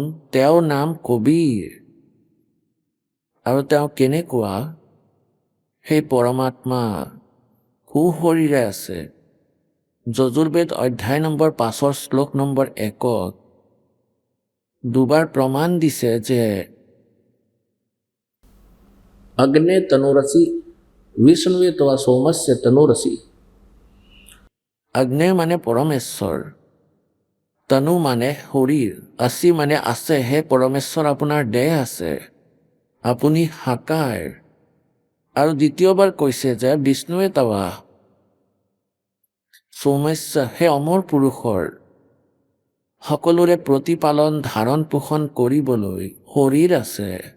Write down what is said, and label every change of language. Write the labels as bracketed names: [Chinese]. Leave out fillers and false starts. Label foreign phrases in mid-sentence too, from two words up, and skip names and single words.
[Assamese] তেওঁৰ নাম কবীৰ। আৰু তেওঁ কেনেকুৱা? সেই পৰমাত্মা সুশৰীৰে আছে। যজুৰ্বেদ অধ্যায় নম্বৰ 5 শ্লোক নম্বৰ 1 দুবাৰ প্ৰমাণ দিছে যে [Sanskrit] अग्ने तनुरसी विष्णुवे तवा सोमस्य तनुरसी। [Assamese] আগ্নেয় মানে পৰমেশ্বৰ, তনু মানে শৰীৰ, আছি মানে আছে। হে পৰমেশ্বৰ, আপোনাৰ দেহ আছে, আপুনি সাকাৰ। আৰু দ্বিতীয়বাৰ কৈছে যে [Sanskrit] विष्णुवे तवा सौम्य, [Assamese] হে অমৰ পুৰুষৰ সকলোৰে প্ৰতিপালন ধাৰণ পোষণ কৰিবলৈ শৰীৰ আছে।